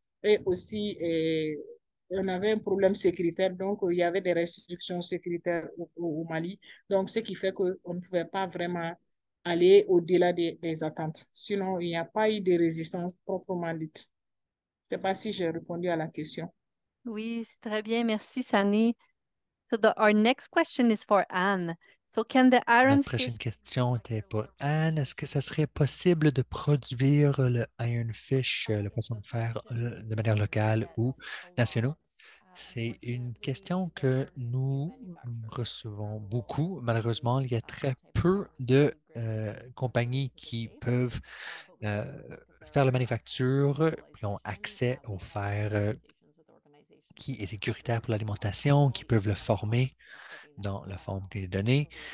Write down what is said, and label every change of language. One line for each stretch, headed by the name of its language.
French: Et aussi, on avait un problème sécuritaire, donc il y avait des restrictions sécuritaires au Mali. Donc, ce qui fait qu'on ne pouvait pas vraiment aller au-delà des attentes. Sinon, il n'y a pas eu de résistance proprement dite. Je ne sais pas si j'ai répondu à la question. Oui, c'est très bien. Merci, Sani.
English: Our next question is for Anne. So, can the
French: Notre
English: ironfish...
French: prochaine question était pour Anne. Est-ce que ça serait possible de produire le ironfish, le poisson de fer, de manière locale ou nationale? C'est une question que nous recevons beaucoup. Malheureusement, il y a très peu de compagnies qui peuvent euh, faire la manufacture, qui ont accès au fer qui est sécuritaire pour l'alimentation, qui peuvent le former dans la forme qui est donnée.